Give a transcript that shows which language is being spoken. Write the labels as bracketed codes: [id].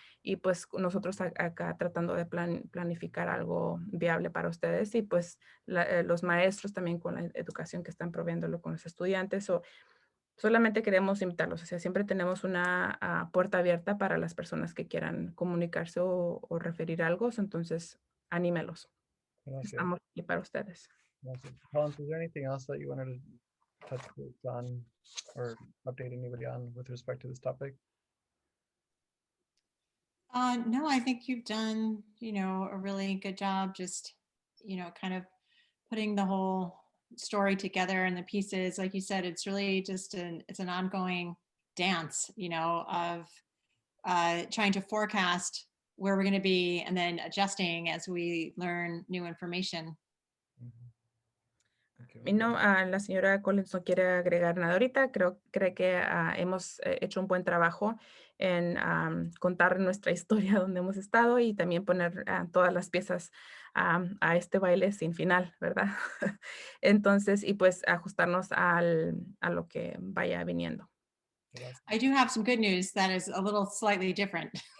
[es] Y pues nosotros acá tratando de planificar algo viable para ustedes, y pues los maestros también con la educación que están proviéndolo con los estudiantes. Solamente queremos invitarlos, o sea, siempre tenemos una puerta abierta para las personas que quieran comunicarse o referir algo, entonces anímelos. Gracias. Estamos aquí para ustedes. [en] Collins, is there anything else that you wanted to touch base on or update anybody on with respect to this topic? No, I think you've done, you know, a really good job just, you know, kind of putting the whole story together and the pieces. Like you said, it's really just it's an ongoing dance, you know, of trying to forecast where we're going to be and then adjusting as we learn new information. [es] Y no, la señora Collins no quiere agregar nada ahorita. Cree que hemos hecho un buen trabajo en contar nuestra historia donde hemos estado, y también poner todas las piezas a este baile sin final, ¿verdad? Entonces, y pues ajustarnos a lo que vaya viniendo. [en] I do have some good news that is a little slightly different.